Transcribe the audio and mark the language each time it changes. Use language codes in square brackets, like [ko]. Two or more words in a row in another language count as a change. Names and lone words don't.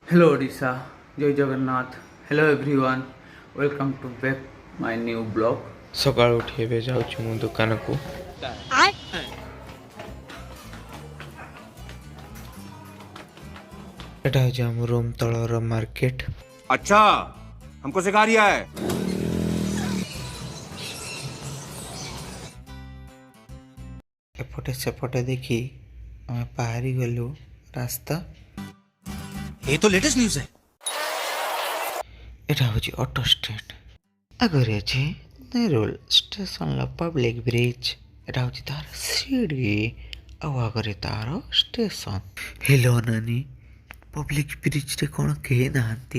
[en] Hello Odisha, Jai Jagannath. Hello everyone. Welcome to back my new blog. [or] ସକାଳୁ ଉଠି ଏବେ ଯାଉଛି ମୁଁ ଦୋକାନକୁ। ଏଟା ହେଉଛି ଆମ ରୁମ୍ ତଳର ମାର୍କେଟ। [hi] अच्छा हमको सिखा रिया है। [or] ଏପଟେ ସେପଟେ ଦେଖି ଆମେ ବାହାରି ଗଲୁ ରାସ୍ତା। [hi] ये तो [en] latest news [hi] है। [or] ଏଟା ହେଉଛି [en] auto stand. [or] ଆଗରେ ଅଛି ନେରୁଲ ଷ୍ଟେସନର [en] public bridge. [or] ଏଟା ହେଉଛି ତାର ସିଡ଼ି ଆଉ ଆଗରେ ତାର ଷ୍ଟେସନ। ହେଲୋ ନାନୀ, [en] public bridge [or] କ'ଣ କେହି ନାହାନ୍ତି?